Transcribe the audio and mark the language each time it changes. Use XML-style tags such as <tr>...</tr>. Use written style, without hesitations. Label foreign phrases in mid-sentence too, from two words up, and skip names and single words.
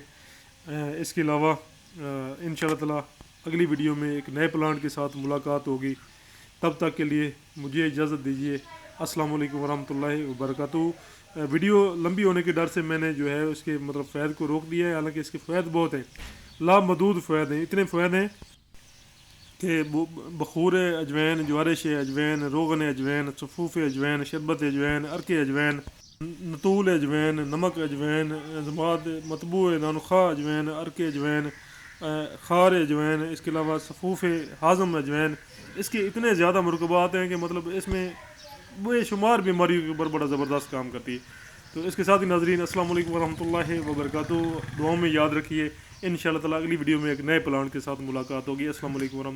<ur>اس کے علاوہ</ur> <ar>انشاءاللہ تعالی</ar> <ur>اگلی ویڈیو میں ایک نئے پلانٹ کے ساتھ ملاقات ہوگی، تب تک کے لیے مجھے اجازت دیجیے۔</ur> <ar>السلام علیکم ورحمۃ اللہ وبرکاتہ۔</ar> <ur>ویڈیو لمبی ہونے کے ڈر سے میں نے جو ہے اس کے مطلب فوائد کو روک دیا ہے، حالانکہ اس کے فوائد بہت ہیں، لامحدود فوائد ہیں، اتنے فوائد ہیں کہ بخور اجوین، جوارش اجوین، روغن اجوین، صفوف اجوین، شربت اجوین، عرق اجوین، نتول اجوین، نمک اجوین، ضماد مطبوع نانخواہ اجوین، عرق اجوین، خار اجوین، اس کے علاوہ صفوف ہاضم اجوین، اس کے اتنے زیادہ مرکبات ہیں کہ مطلب اس میں بے شمار بیماریوں کے اوپر بڑا زبردست کام کرتی ہے. تو اس کے ساتھ ہی ناظرین</ur> <ar>السلام علیکم ورحمۃ اللہ وبرکاتہ.</ar> <ur>دعاؤں میں یاد رکھیے.</ur> <ar>انشاءاللہ تعالیٰ</ar> <ur>اگلی ویڈیو میں ایک نئے پلانٹ کے ساتھ ملاقات ہوگی.</ur>